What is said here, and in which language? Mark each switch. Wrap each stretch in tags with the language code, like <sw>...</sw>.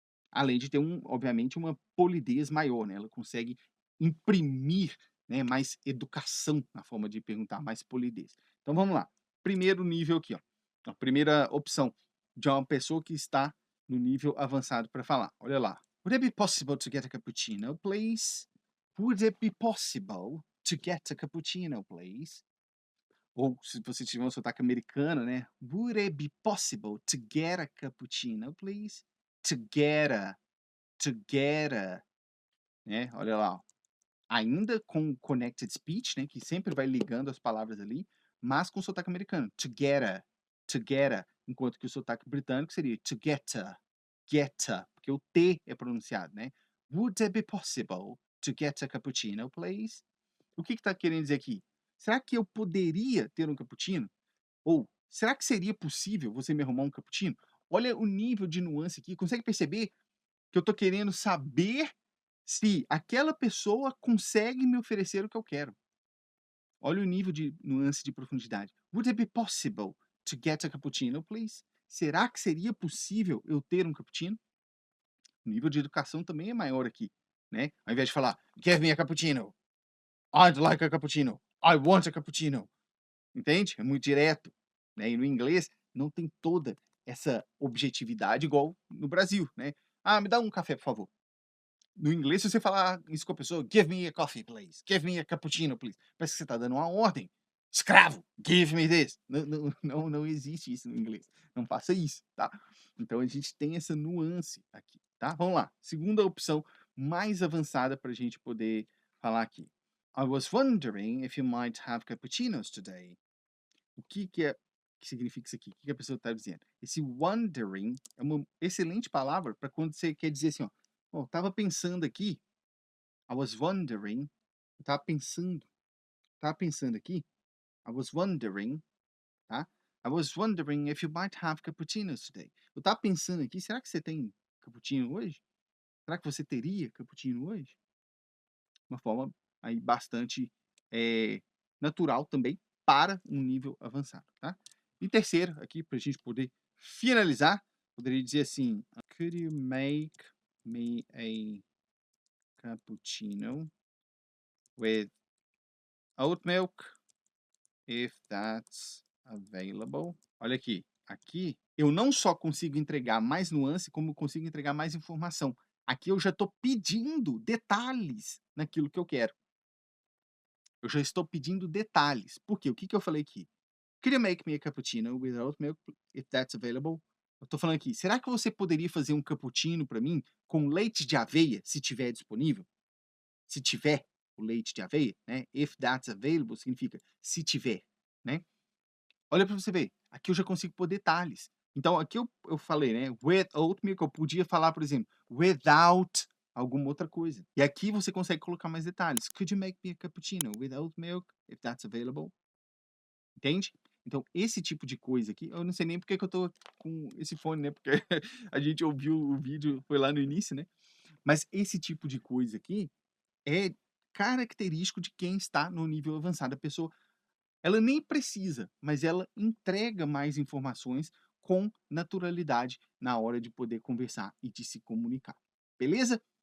<pt>Além de ter obviamente uma polidez maior, né, ela consegue imprimir, né, mais educação na forma de perguntar, mais polidez. Então vamos lá, primeiro nível aqui, ó, a primeira opção de uma pessoa que está no nível avançado para falar, olha lá.</pt> <en>"Would it be possible to get a cappuccino, please?" "Would it be possible to get a cappuccino, please?"</en> <pt>Ou se você tiver um sotaque americano, né,</pt> <en>"Would it be possible to get a cappuccino, please?"</en> <pt>To get a, né, olha lá, ó. Ainda com connected speech, né, que sempre vai ligando as palavras ali, mas com sotaque americano. To get a, enquanto que o sotaque britânico seria to get a, porque o T é pronunciado, né.</pt> <en>"Would it be possible to get a cappuccino, please?"</en> <pt>O que que tá querendo dizer aqui? Será que eu poderia ter um cappuccino? Ou será que seria possível você me arrumar um cappuccino? Olha o nível de nuance aqui. Consegue perceber que eu estou querendo saber se aquela pessoa consegue me oferecer o que eu quero? Olha o nível de nuance de profundidade.</pt> <en>Would it be possible to get a cappuccino, please?</en> <pt>Será que seria possível eu ter um cappuccino? O nível de educação também é maior aqui, né? Ao invés de falar,</pt> <en>give me a cappuccino, I'd like a cappuccino, I want a cappuccino.</en> <pt>Entende? É muito direto, né? E no inglês não tem toda essa objetividade igual no Brasil, né? Ah, me dá um café, por favor. No inglês, se você falar isso com a pessoa,</pt> <en>give me a coffee, please. Give me a cappuccino, please.</en> <pt>Parece que você está dando uma ordem. Escravo,</pt> <en>give me this.</en> <pt>Não existe isso no inglês. Não faça isso, tá? Então a gente tem essa nuance aqui, tá? Vamos lá. Segunda opção mais avançada para a gente poder falar aqui.</pt> <en>I was wondering if you might have cappuccinos today.</en> <pt>O que significa isso aqui? O que a pessoa está dizendo? Esse wondering é uma excelente palavra para quando você quer dizer assim, ó, "Oh, estava pensando aqui,</pt> <en>I was wondering,</en> <pt>eu estava pensando aqui, I was wondering, tá?</pt> <en>I was wondering if you might have cappuccinos today.</en> <pt>Eu estava pensando aqui, será que você tem cappuccino hoje? Será que você teria cappuccino hoje? Uma forma aí bastante natural também para um nível avançado, tá? E terceiro, aqui para a gente poder finalizar, poderia dizer assim,</pt> <en>could you make me a cappuccino with oat milk if that's available?</en> <pt>Olha aqui, aqui eu não só consigo entregar mais nuance, como eu consigo entregar mais informação. Aqui eu já estou pedindo detalhes naquilo que eu quero. Eu já estou pedindo detalhes. Por quê? O que eu falei aqui?</pt> <en>Could you make me a cappuccino without milk if that's available?</en> <pt>Eu tô falando aqui, será que você poderia fazer um cappuccino para mim com leite de aveia, se tiver disponível? Se tiver o leite de aveia, né?</pt> <en>If that's available</en> <pt>significa se tiver, né? Olha para você ver, aqui eu já consigo pôr detalhes. Então aqui eu falei, né? With oat milk, eu podia falar, por exemplo, without alguma outra coisa. E aqui você consegue colocar mais detalhes.</pt> <en>Could you make me a cappuccino with oat milk if that's available?</en> <pt>Entende? Então, esse tipo de coisa aqui, eu não sei nem porque que eu tô com esse fone, né? Porque a gente ouviu o vídeo, foi lá no início, né? Mas esse tipo de coisa aqui é característico de quem está no nível avançado. A pessoa, ela nem precisa, mas ela entrega mais informações com naturalidade na hora de poder conversar e de se comunicar. Beleza?</pt>